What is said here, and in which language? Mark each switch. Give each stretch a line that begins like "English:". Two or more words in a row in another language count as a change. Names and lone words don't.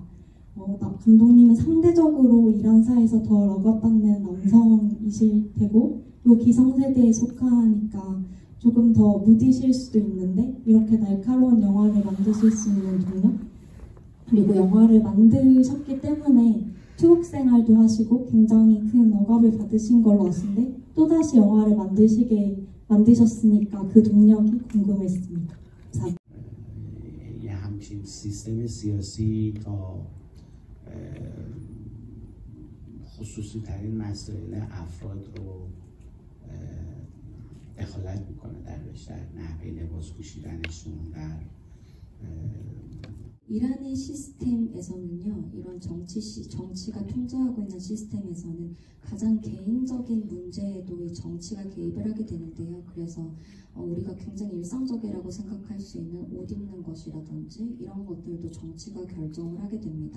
Korean: 감독님은 상대적으로 이란 사회에서 더 억압받는 남성이실 테고 또 기성세대에 속하니까 조금 더 무디실 수도 있는데 이렇게 날카로운 영화를 만드실 수 있는 동력, 그리고 영화를 만드셨기 때문에 투옥 생활도 하시고 굉장히 큰 억압을 받으신 걸로 아시는데 또다시 영화를 만드셨으니까 그 동력이 궁금했습니다.
Persian: یه همچین سیستم سیاسی تا خصوصی ترین مسائل افراد رو دخالت میکنه در نحوه لباس پوشیدنشون. در
Korean: 이란의 시스템에서는요, 이런 정치가 통제하고 있는 시스템에서는 가장 개인적인 문제에도 이 정치가 개입을 하게 되는데요. 그래서 우리가 굉장히 일상적이라고 생각할 수 있는 옷 입는 것이라든지 이런 것들도 정치가 결정을 하게 됩니다.